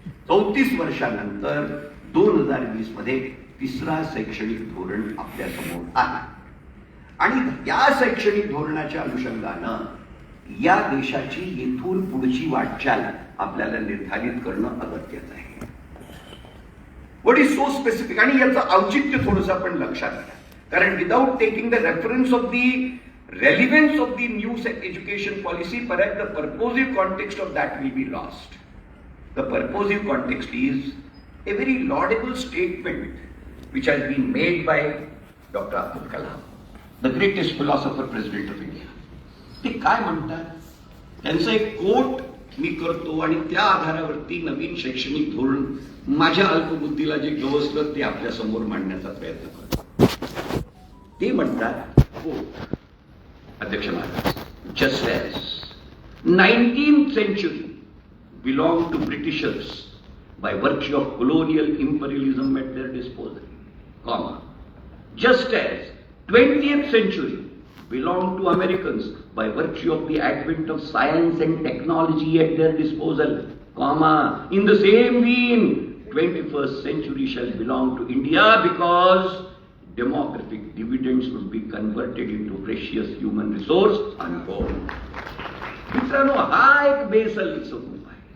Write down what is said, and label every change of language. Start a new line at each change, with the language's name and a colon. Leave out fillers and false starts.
Marathi: 34 वर्षानंतर 2020 मध्ये तिसरा शैक्षणिक धोरण आपल्या समोर आहे. आणि या शैक्षणिक धोरणाच्या अनुषंगानं या देशाची येथून पुढची वाटचाल आपल्याला निर्धारित करणं अगत्याचं आहे.
English: what is so specific,
Marathi: आणि याचं औचित्य थोडंसं आपण लक्षात घ्या.
English: कारण without taking the reference of the relevance of the new education policy, perhaps the purposive context of that will be lost. The purposive context is a very laudable statement which has been made by Dr. Abdul Kalam, the greatest philosopher, president of India.
Marathi: ते काय म्हणतात, त्यांचं एक quote मी करतो आणि त्या आधारावरती नवीन शैक्षणिक धोरण माझ्या अल्पबुद्धीला जे गवसलं ते आपल्या समोर मांडण्याचा प्रयत्न करतो. ते म्हणतात, हो अध्यक्ष Maharaj,
English: just as 19th century belonged to Britishers by virtue of colonial imperialism at their disposal, comma, just as 20th century belonged to Americans by virtue of the advent of science and technology at their disposal, comma, in the same vein 21st century shall belong to India because demographic dividends would be converted into precious human resource, unquote.
Marathi: मित्रांनो, हा एक बेसलीचं रूप आहे.